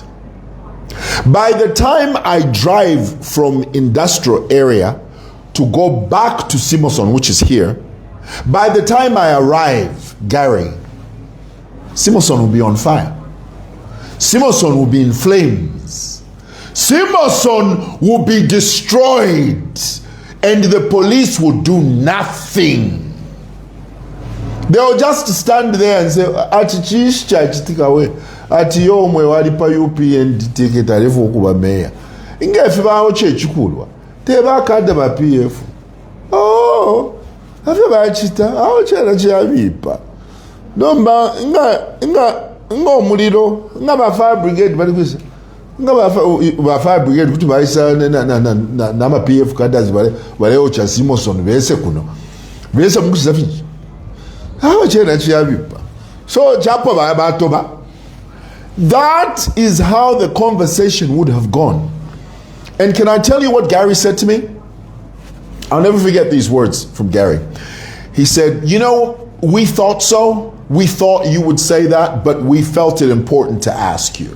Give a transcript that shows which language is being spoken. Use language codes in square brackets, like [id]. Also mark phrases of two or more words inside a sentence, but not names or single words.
[en] By the time I drive from industrial area to go back to Simoson, which is here, by the time I arrive, Gary, Simoson will be on fire. Simoson will be in flames. Simoson will be destroyed, and the police will do nothing. They will just stand there and say, [bem] ati yo Mwewa lipa UPND ticket alifu okuba mayor. Ingefe bawo chechikulwa. Teba kada ba PF. Oh, afi ba chita, awo chera chiabipa. Nomba nga omuliro, nga ba [en] fire brigade [bem] bali kwisa. Nga ba [en] fire brigade [bem] kuti baisa na ma PF kadazi bale ocha Simoson bese kuno. Bese mukusiza fiji. Awo chera chiabipa. So chapo ba batoba. [en] That is how the conversation would have gone. And can I tell you what Gary said to me? I'll never forget these words from Gary. He said, you know, we thought so. We thought you would say that, but we felt it important to ask you.